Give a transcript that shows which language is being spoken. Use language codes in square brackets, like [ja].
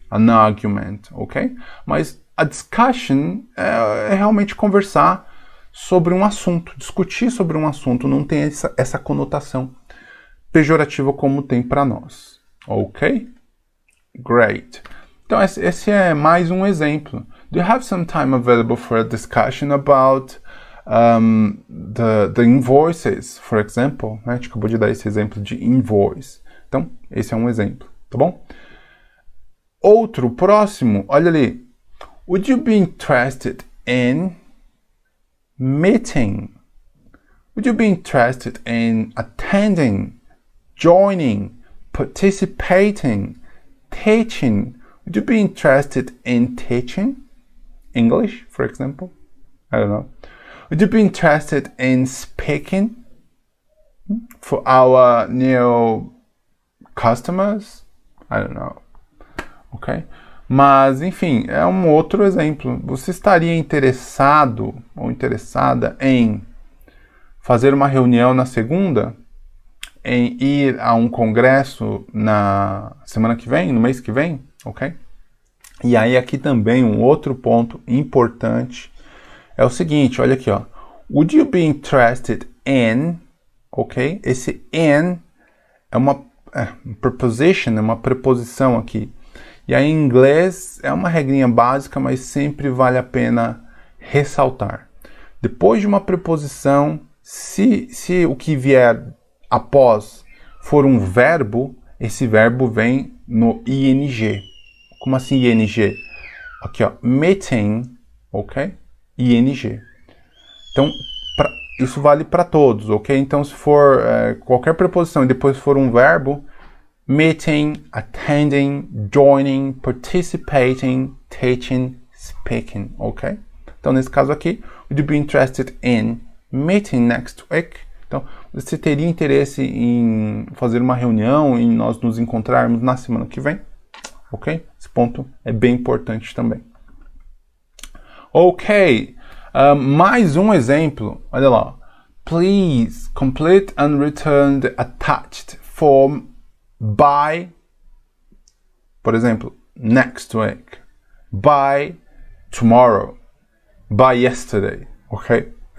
[en] An argument, ok? [pt] Mas a discussion é realmente conversar sobre um assunto, discutir sobre um assunto, não tem essa conotação pejorativa como tem para nós, ok? [en] Great. [pt] Então esse é mais um exemplo. [en] Do you have some time available for a discussion about the invoices, for example? [pt] A gente acabou de dar esse exemplo de invoice. Então, esse é um exemplo, tá bom? Outro, próximo, olha ali. [en] Would you be interested in meeting? Would you be interested in attending, joining, participating, teaching? Would you be interested in teaching English, for example? I don't know. Would you be interested in speaking for our new customers? I don't know. Ok? [pt] Mas, enfim, é um outro exemplo. Você estaria interessado ou interessada em fazer uma reunião na segunda? Em ir a um congresso na semana que vem, no mês que vem? Ok? E aí aqui também um outro ponto importante é o seguinte, olha aqui, ó. [en] Would you be interested in, ok? [pt] Esse in é uma preposition, é uma preposição aqui. E aí em inglês é uma regrinha básica, mas sempre vale a pena ressaltar. Depois de uma preposição, se o que vier após for um verbo, esse verbo vem no ing. Como assim ing? Aqui, ó, meeting, ok? ing. Então, isso vale para todos, ok? Então, se for qualquer preposição e depois for um verbo, meeting, attending, joining, participating, teaching, speaking, ok? Então, nesse caso aqui, [en] would you be interested in meeting next week? [pt] Então, você teria interesse em fazer uma reunião, em nós nos encontrarmos na semana que vem? Ok? Esse ponto é bem importante também. Ok, mais um exemplo, olha lá. [en] Please complete and return the attached form by, [pt] por exemplo, [en] next week, by tomorrow, by yesterday, ok?